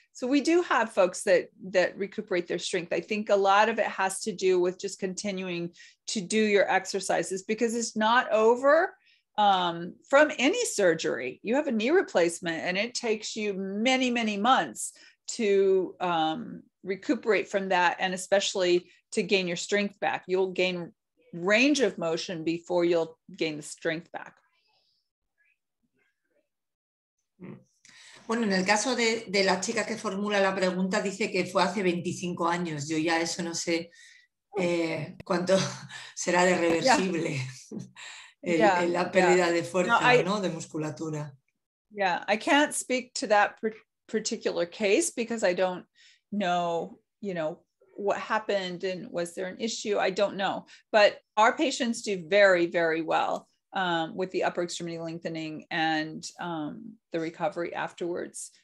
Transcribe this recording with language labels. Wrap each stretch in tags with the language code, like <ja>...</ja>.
<en>So we do have folks that recuperate their strength. I think a lot of it has to do with just continuing to do your exercises, because it's not over from any surgery. You have a knee replacement and it takes you many, many months to recuperate from that, and especially to gain your strength back. You'll gain range of motion before you'll gain the strength back.</en> <es>Bueno, en el caso de la chica que formula la pregunta, dice que fue hace 25 años. Yo ya eso no sé cuánto será de reversible. La pérdida de fuerza, ¿no? De musculatura.</es> <en>Yeah, I can't speak to that particular case because I don't know, you know, what happened and was there an issue? I don't know. But our patients do very, very well with the upper extremity lengthening and the recovery afterwards.</en>